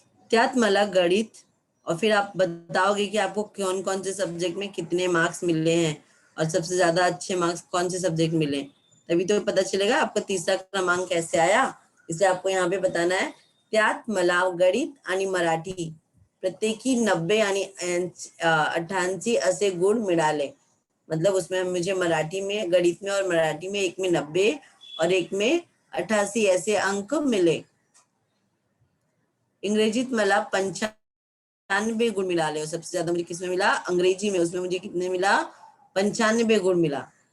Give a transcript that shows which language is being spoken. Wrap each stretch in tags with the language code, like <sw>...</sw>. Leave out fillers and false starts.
<mr>त्यात मला गणित,</mr> <hi>और फिर आप बताओगे कि आपको कौन कौन से सब्जेक्ट में कितने मार्क्स मिले हैं और सबसे ज्यादा अच्छे मार्क्स कौन से सब्जेक्ट मिले, तभी तो पता चलेगा आपका 3रा क्रमांक कैसे आया। इसलिए आपको यहाँ पे बताना है,</hi> <mr>त्यात मला गणित आणि मराठी प्रत्येकी 90 आणि 88 असे गुण मिळाले।</mr> <hi>मतलब उसमें मुझे मराठी में, गणित में और मराठी में एक में 90 और एक में 88 ऐसे अंक मिले।</hi> <mr>इंग्रजीत मला 95 गुण मिळाले,</mr> <hi>और सबसे ज्यादा मुझे किसमें मिला, अंग्रेजी में, उसमें मुझे कितने मिला, 95 गुण मिला।</hi>